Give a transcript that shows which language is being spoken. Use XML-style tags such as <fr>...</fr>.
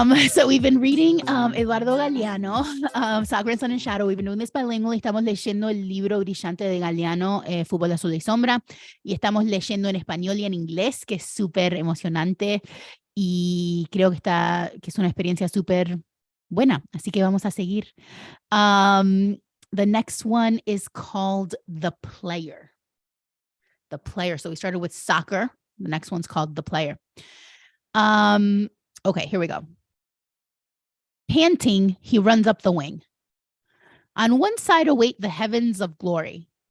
<en>So we've been reading Eduardo Galeano, Soccer and Sun and Shadow. We've been doing this bilingual.</en> <es>Estamos leyendo el libro brillante de Galeano, Fútbol, azul y sombra. Y estamos leyendo en español y en inglés, que es súper emocionante. Y creo que es una experiencia súper buena. Así que vamos a seguir.</es> <en>The next one is called The Player. The Player. So we started with soccer. The next one's called The Player. Okay, here we go. Panting, he runs up the wing. On one side await the heavens of glory.</en>